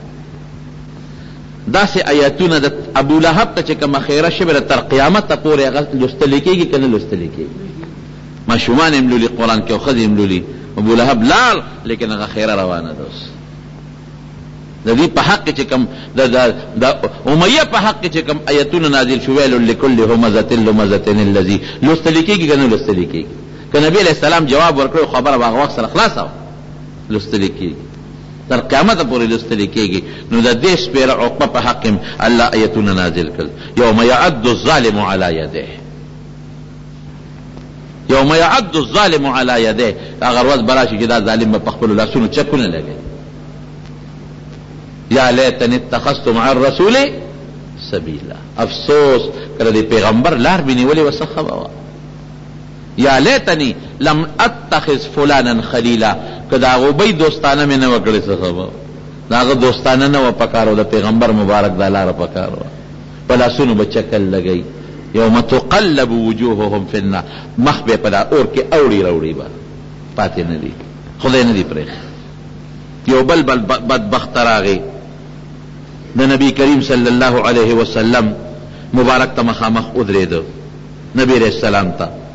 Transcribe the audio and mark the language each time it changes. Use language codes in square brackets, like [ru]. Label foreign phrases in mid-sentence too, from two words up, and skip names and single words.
[ps] داسې آیاتونه د ابو لهب ته چې کومه خیره شوې ده تر قیامته پورې هغه لوستلی کېږي که نه لوستلی کېږي ماشومان هم لولي قرآن کې او ښځې هم لولي ابو لهب لاړ لیکن هغه خیره روانه ده اوس د دې په حق چې کوم د امیه په حق چې کوم آیتونه نازل شو ویل [ar] لکل همزة لمزة الذي [ps] لوستلی کېږي که نه لوستلی کېږي که نبي [ar] علیه السلام [ps] جواب ورکړی خبره به هغه وخت سره خلاصه وه لوستلی کېږي تر قیامته پورې لوستلی کېږي نو د دې سپېره عقبه په حق هم الله آیتونه نازل کړل [ar] یوم یعد الظالم علی یده یوم یعد الظالم علی یده [ps] هغه ورځ به راشي چې دا ظالم به په خپلو لاسونو چکونه لګوي [ar] یا لیتنی اتخذت مع الرسول سبیلا [ps] افسوس کله د پیغمبر لار به نیولې وه څه ښه به وه [ar] یا لیتنی لم اتخذ فلانا خلیلا [ps] که د هغو بی دوستانه مې نه وکړې څه ښه به د هغه دوستانه نه وه پکار و د پیغمبر مبارک دا لاره پکار وه په لاسونو به چکل لګوي [ar] یوم تقلب وجوههم فی النار [ps] مخ به په دا اور کې اوړي راوړي به پاتې نه دي خدای نه دي پرېښي یو بل بدبخت راغی د نبی کریم [ar] صلی الله علیه وسلم [ps] مبارک ته مخامخ ودرېده نبی [ar] علیہ السلام [ps] ته